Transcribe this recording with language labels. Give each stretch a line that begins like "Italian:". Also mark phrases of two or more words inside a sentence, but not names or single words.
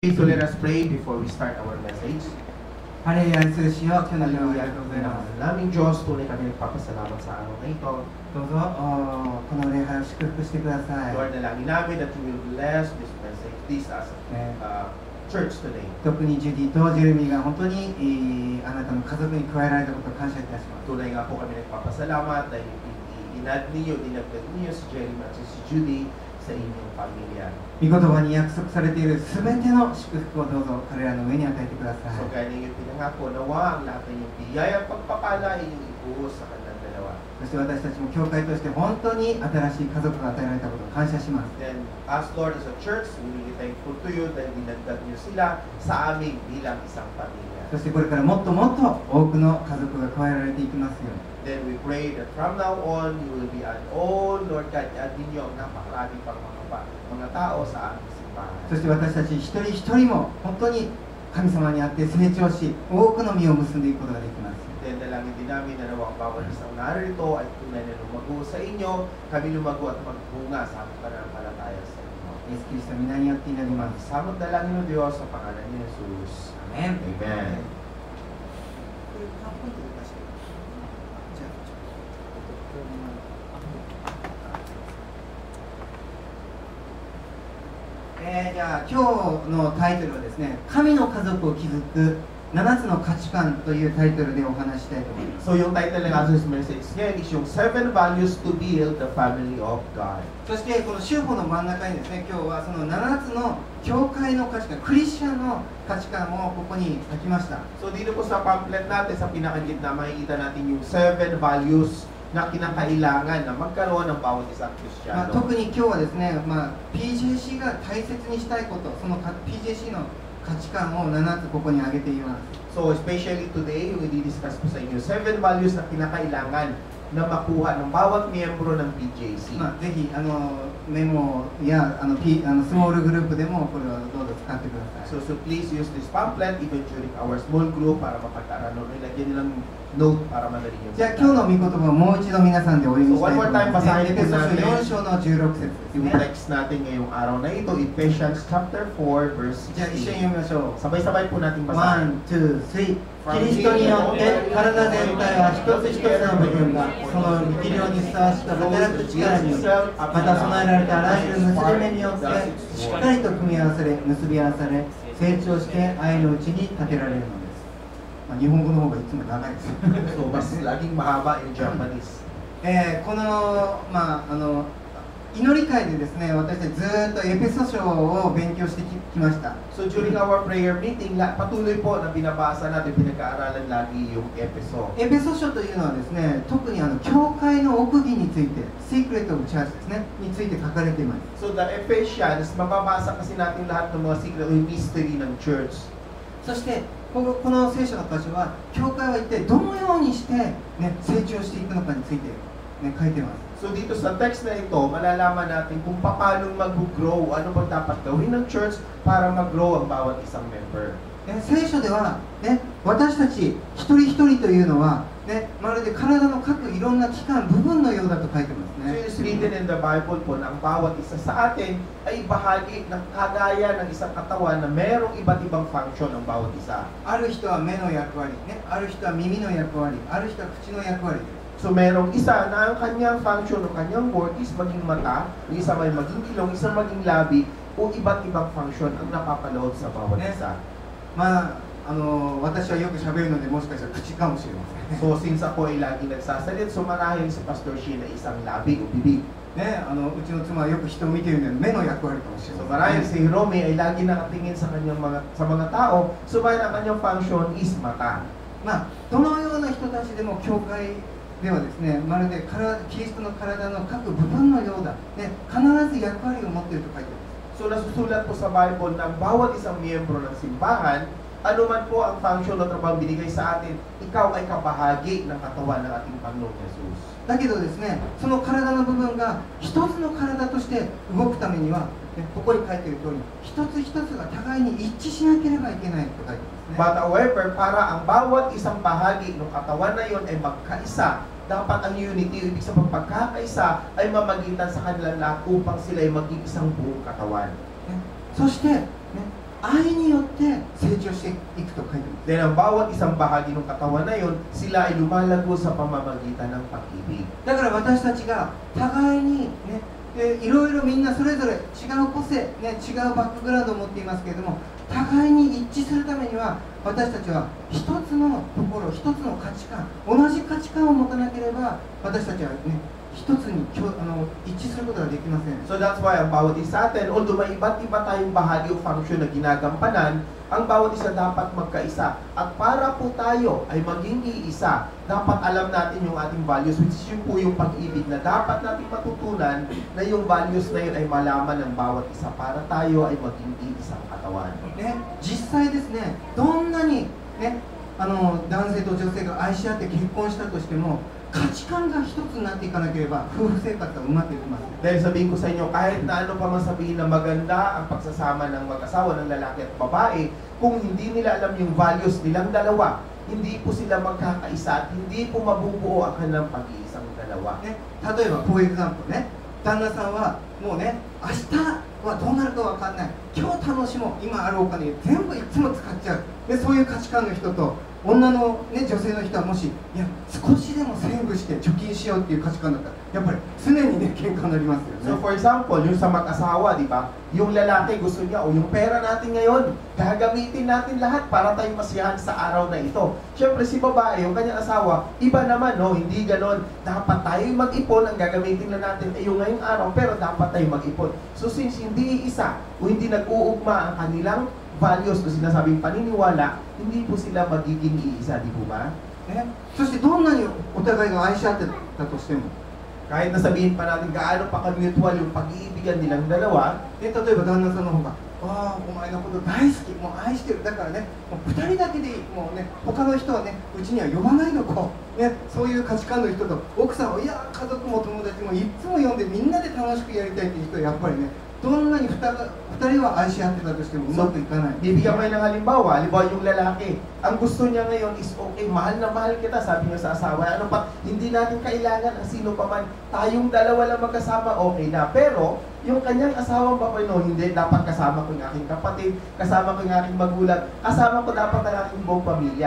English: So let us pray before we start our message.
Japanese: ハレルヤにするしよう。今日の日をありがとうございます。
Filipino: Naming Diyos, tunay kami nagpapasalamat sa araw na ito.
Japanese: どうぞこの礼拝を祝福してください。
English: Lord,
Filipino: dalangin namin
English: that you will bless this message, this as a church today.
Japanese: 特にジュディとジェレミーが本当にあなたの家族に加えられたことを感謝いたします。
Filipino: Tunay nga po kami nagpapasalamat dahil dinagdag niyo si Jeremy at si Judy sa inyong pamilya.
Japanese: 御言葉に約束されているすべての祝福をどうぞ彼らの上に与えてください。
Filipino: So kaya ninyo pinangako, nawa ang lahat ng iyong biyaya at pagpapala inyong ibuhos sa kanilang dalawa.
Japanese: そして私たちも教会として本当に新しい家族が与えられたことを感謝します。
English: Then, as Lord, as a church, we will be thankful to you
Filipino: dahil dinagdag niyo sila sa amin bilang isang pamilya.
Japanese: そしてこれからもっともっと多くの家族が加えられていきますように。
English: Then we pray that from now on, you will be an all, Lord God,
Filipino: at ninyo ang napakarami pang mga tao sa aming simbahan.
Japanese: そして私たち一人一人も本当に神様にあって成長し、多くの実を結んでいくことができます。
Filipino: Then dalangin din namin na nawang bawat isang narito ay tunay na lumago sa inyo, kami lumago at magbunga sa aming pananampalataya sa inyo.
Japanese: イエスキリストの皆によって祈ります。
Filipino: Samot dalangin ng Diyos sa pangalan ni Jesus. Amen. Amen.
Japanese: じゃあ今日のタイトルはですね、神の家族を築く7つの価値観というタイトルでお話ししたいと思います。
English: So yung title
Filipino: ng ating
English: message ngayon is yung 7 values to build the family of God.
Japanese: そしてこの週報の真ん中にですね、今日はその7つの教会の価値観、クリスチャンの価値観をここに書きました。
Filipino: So dito po sa pamphlet natin, sa pinakagitna, makikita natin yung 7 values na kinakailangan na magkaroon ng bawat isang Kristiyano.
Japanese: 特に今日はですね、PJC が大切にしたいこと、そのPJC の価値観を7つここに挙げています。
English: So especially today,
Filipino: yung i-discuss po sa inyo, 7 values na kinakailangan na makuha ng bawat miyembro ng PJC.
Japanese: ぜひメモやスモールグループでもこれはどうぞ使ってください。
English: So please use this pamphlet even during our small group
Filipino: para mapag-aralan. Ilagyan nilang note para madali yung
Japanese: じゃあ今日の御言葉をもう一度皆さんでお読みしたいと思います。
English: So one more time,
Filipino: basahin
Japanese: エペソ書
Filipino: po natin.
Japanese: 4 章の16節です
Filipino: Yung
Japanese: ね。
Filipino: text natin ngayong araw na ito,
English: Ephesians chapter 4 verse
Japanese: じゃあ一緒に読 16. みましょう。
Filipino: Sabay-sabay po natin 1、 basahin. 2、3。
Japanese: キリストによって体全体は一つ一つの部分がその力量にふさわしく働く力により、また備えられたあらゆる結び目によってしっかりと組み合わされ、結び合わされ、成長して愛のうちに立てられるのです。日本語の方がいつも長いです。
Filipino: So, mas laging mahaba
English: in Japanese.
Japanese: この祈り会でですね、私たちずっとエペソ書を勉強してきました。
English: So during our prayer meeting,
Filipino: patuloy po na binabasa natin, pinag-aaralan lagi yung Epeso.
Japanese: エペソ書というのはですね、特に教会の奥義について、
English: Secret of Church
Japanese: ですね、について書かれています。
Filipino: So the Ephesians, mababasa kasi natin lahat ng mga secret o mystery ng church.
Japanese: そしてこの聖書の箇所は、教会は一体どのようにして、成長していくのかについて、書いています。
Filipino: So dito sa text na ito, malalaman natin kung paano mag-grow, ano bang dapat gawin ng church para mag-grow ang bawat isang member.
Japanese: 聖書では、私たち一人一人というのは、まるで体の各いろんな器官、部分のようだと書いてますね。
English: So it's written in the Bible
Filipino: po na ang bawat isa sa atin ay bahagi ng kagaya ng isang katawan na merong iba't ibang function ng bawat isa.
Japanese: ある人は目の役割、ある人は耳の役割、ある人は口の役割。
Filipino: So merong isa na ang kanyang function o kanyang work is maging mata, yung isa may maging ilong, isa maging labi, o iba't ibang function ang napapalood sa bawat isa.
Japanese: 私はよく喋るのでもしかしたら口かもしれません。
Filipino: So since ako ay lagi nagsasalit, so marahil si Pastor Sheena ay isang labi o bibig.
Japanese: うちの妻はよく人を見ているので目の役割かもしれ So ません。
Filipino: marahil si Romy ay lagi nakatingin sa mga tao, subalit ang kanyang function is mata.
Japanese: どのような人たちでも教会ではですね、まるでキリストの体の各部分のようだ、必ず役割を持っていると書いてあります。
Filipino: So nasusulat po sa Bible na bawat isang miyembro ng simbahan, ano man po ang function o trabaho binigay sa atin, ikaw ay kabahagi ng katawan ng ating Panginoong Jesus.
Japanese: だけどですね、その体の部分が一つの体として動くためには、ここに書いている通り、一つ一つが互いに一致しなければいけないと書いてますね。
English: But however,
Filipino: para ang bawat isang bahagi ng katawan na yon ay magkaisa, dapat ang unity, ibig sabihin pagkakaisa, ay mamagitan sa kanilang lahat upang sila ay maging isang buong katawan.
Japanese: そして、 愛によって成長していくと書いてます。
Filipino: Then ang bawat isang bahagi ng katawan na yon, sila ay lumalago sa pamamagitan ng pag-ibig.
Japanese: だから私たちが互いにね、いろいろみんなそれぞれ違う個性、ね、違うバックグラウンドを持っていますけれども、互いに一致するためには私たちは一つのところ、一つの価値観、同じ価値観を持たなければ私たちはね、一つに一致することができません。
English: So that's why
Filipino: ang bawat isa atin, although may iba't iba tayong bahagi o function na ginagampanan, ang bawat isa dapat magkaisa. At para po tayo ay maging iisa, dapat alam natin yung ating values, which is yun po yung pag-ibig na dapat natin matutunan na yung values na yun ay malaman ng bawat isa para tayo ay maging iisang katawan.
Japanese: ね、実際ですね、どんなに、ね、男性と女性が愛し合って結婚したとしても、価値観が一つになっていかなければ夫婦生活はうまくいきません。
Filipino: Dahil sabihin ko sa inyo, kahit na ano pa man sabihin na maganda ang pagsasama ng mag-asawa ng lalaki at babae, kung hindi nila alam yung values nilang dalawa, hindi po sila magkakaisa at hindi po mabubuo ang kanilang pag-iisang dalawa.
Japanese: ね、例えばこういうエグザンプルね、旦那さんはもうね、明日はどうなるかわかんない、今日楽しもう、今あるお金全部いつも使っちゃう、でそういう価値観の人と女の、ね、女性の人はもし、いや少しでもセーブして貯金しようっていう価値観だったらやっぱり常にね喧嘩になりますよ So ね。
English: for example,
Filipino: yung sa mag-asawa, di ba? Yung lalaki gusto niya, o yung pera natin ngayon, gagamitin natin lahat para tayo masiyahan sa araw na ito. Siyempre si babae, yung kanyang asawa, iba naman, no? Hindi ganon. Dapat tayo mag-ipon, ang gagamitin na natin ay yung ngayong araw, pero dapat tayo mag-ipon. So since hindi isa, o hindi nag-uugma ang kanilang values o sinasabing paniniwala, hindi po sila magiging iisa, di po ba?
Japanese: ね、そしてどんなにお互いが愛し合ってたとしても、
Filipino: Kahit na sabihin pa natin gaano pa ka-mutual yung pag-iibigan nilang dalawa,
Japanese: 例えば旦那さんの方が「ああお前のこと大好き、もう愛してる、だからねもう2人だけでいい、もうね他の人はねうちには呼ばないのこう、ね、そういう価値観の人と奥さんは、いや家族も友達もいつも呼んでみんなで楽しくやりたいっていう人はやっぱりね、どんなに2人は愛し合ってたとしてもうまくいかない。
Filipino: bibigyan kayo ng halimbawa, yung lalaki, ang gusto niya ngayon is okay, mahal na mahal kita, sabi niya sa asawa, ano pa, hindi natin kailangan ang sino pa man, tayong dalawa lang magkasama, okay na. Pero, yung kanyang asawang babae, no, hindi, dapat kasama ko yung aking kapatid, kasama ko yung aking magulang, kasama ko dapat ang aking buong pamilya.